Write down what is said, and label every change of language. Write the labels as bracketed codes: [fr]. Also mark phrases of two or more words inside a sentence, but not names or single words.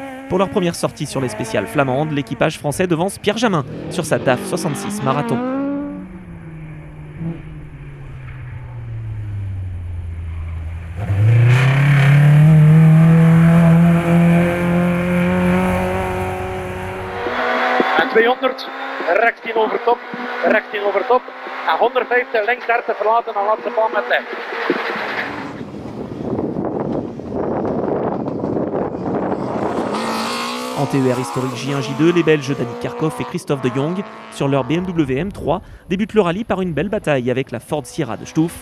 [fr] Pour leur première sortie sur les spéciales flamandes, l'équipage français devance Pierre Jamin sur sa DAF 66 Marathon. [nl] En 200, rechts over top. En 150 links 30 verlaten en laatste baan met licht. [fr] En TER historique J1-J2, les Belges Dani Karkov et Christophe de Jong, sur leur BMW M3, débutent le rallye par une belle bataille avec la Ford Sierra de Stouff.